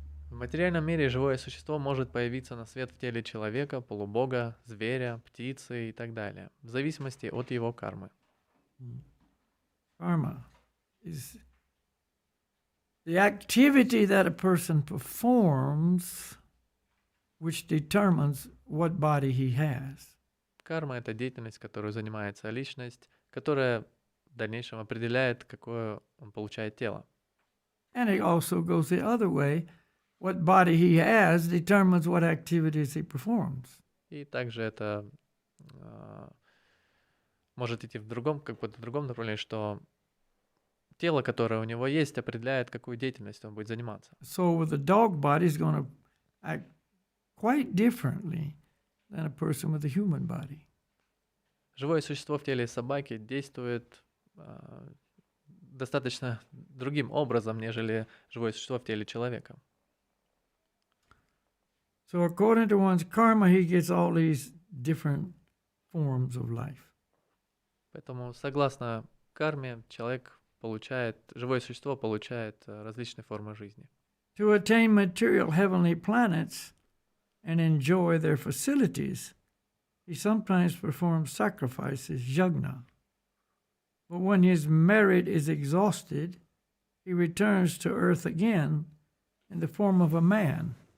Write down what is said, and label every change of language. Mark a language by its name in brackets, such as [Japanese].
[Russian] В материальном мире живое существо может появиться на свет в теле человека, полубога, зверя, птицы и так далее, в зависимости от его кармы. [English] Karma is the activity that a person performs which determines what body he has. [Russian] Карма — это деятельность, которую занимается личность, которая в дальнейшем определяет, какое он получает тело. [English] And it also goes the other way. What body he has determines what activities he performs. [Russian] И также это может идти в другом направлении, что тело, которое у него есть, определяет, какую деятельность он будет заниматься. [English] So with a dog body is going to act quite differently than a person with a human body. [Russian] Живое существо в теле собаки действует достаточно другим образом, нежели живое существо в теле человека. [English] So according to one's karma, he gets all these different forms of life. [Russian] Поэтому, согласно карме, живое существо получает различные формы жизни. [English] To attain material heavenly planets and enjoy their facilities, he sometimes performs sacrifices, yajna. But when his merit is exhausted, he returns to earth again in the form of a man.